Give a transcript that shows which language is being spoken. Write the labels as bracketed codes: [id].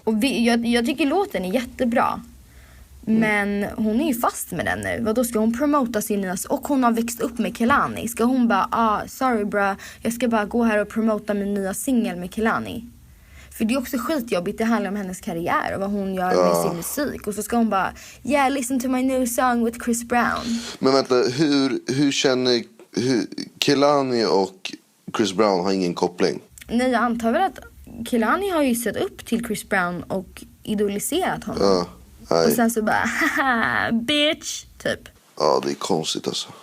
[sv] Och jag tycker låten är jättebra. Men hon är ju fast med den nu. Vadå, ska hon promota sin nya... Och hon har växt upp med Kehlani. Ska hon bara, sorry bra, jag ska bara gå här och promota min nya singel med Kehlani. För det är också skitjobbigt. Det handlar om hennes karriär och vad hon gör med sin musik. Och så ska hon bara, [en] yeah, listen to my new song with Chris Brown. [sv] Men vänta, hur känner... Kehlani och Chris Brown har ingen koppling? Nej, jag antar väl att Kehlani har ju sett upp till Chris Brown och idoliserat honom. Ja, nej. Och sen så bara, haha, bitch, typ. Ja, det är konstigt alltså.